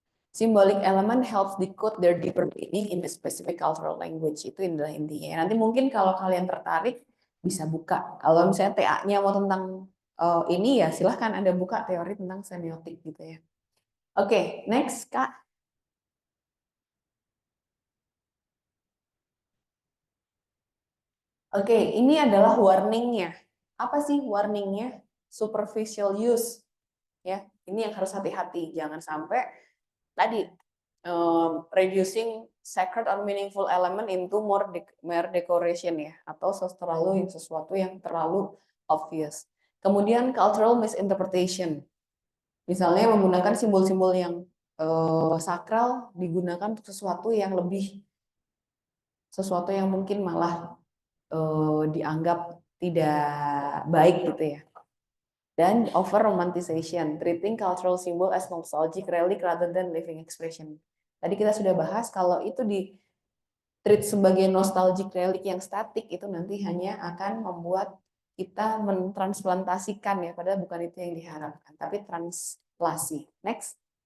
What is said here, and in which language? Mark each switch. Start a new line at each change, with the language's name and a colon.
English: Symbolic element helps decode their deeper meaning in the specific cultural language.
Indonesian: Itu adalah intinya. Nanti mungkin kalau kalian tertarik bisa buka. Kalau misalnya TA-nya mau tentang ini ya silahkan Anda buka teori tentang semiotik gitu ya. Oke, next Kak. Oke, ini adalah warningnya. Apa sih warningnya?
English: Superficial use.
Indonesian: Ya, ini yang harus hati-hati. Jangan sampai tadi
English: reducing sacred or meaningful element into mere decoration
Indonesian: ya, atau terlalu sesuatu yang terlalu obvious. Kemudian cultural misinterpretation. Misalnya menggunakan simbol-simbol yang sakral digunakan untuk sesuatu yang mungkin malah dianggap tidak baik gitu ya. Dan
English: over romanticization, treating cultural symbol as nostalgic relic rather than living expression.
Indonesian: Tadi kita sudah bahas kalau itu di treat sebagai nostalgic relic yang statik itu nanti hanya akan membuat kita mentransplantasikan ya, padahal bukan itu yang diharapkan, tapi translasi. Next.